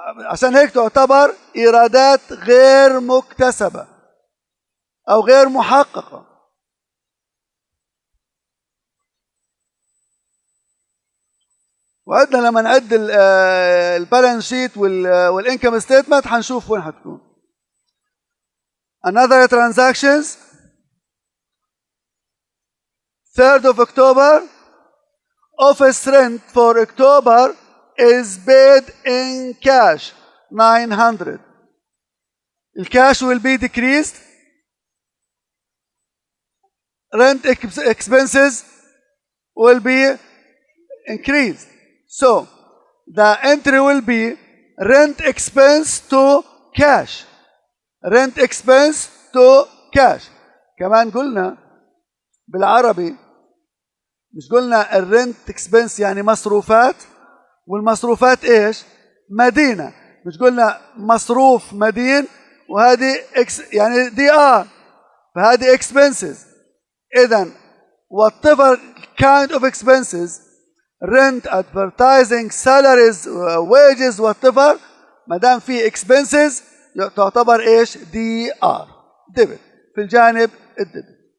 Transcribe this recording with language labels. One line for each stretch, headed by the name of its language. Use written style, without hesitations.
Arabic: عشان هيك تعتبر إيرادات غير مكتسبة أو غير محققة. وعدنا لما نعد البالانس شيت والانكم ستيتمنت حنشوف وين حتكون.
English: Another transactions 3rd of October, office rent for October is paid in cash 900. The cash will be decreased. Rent expenses will be increased. So the entry will be rent expense to cash. Rent expense to cash.
Arabic: كمان قلنا بالعربي، مش قلنا الرنت اكسبنس يعني مصروفات، والمصروفات ايش؟ مدينة. مش قلنا مصروف مدين، وهذه يعني دي فهذه expenses. إذن
English: whatever kind of expenses, rent, advertising, salaries, wages, whatever،
Arabic: ما دام في expenses تعتبر ايش؟ دي debit في الجانب الديبت.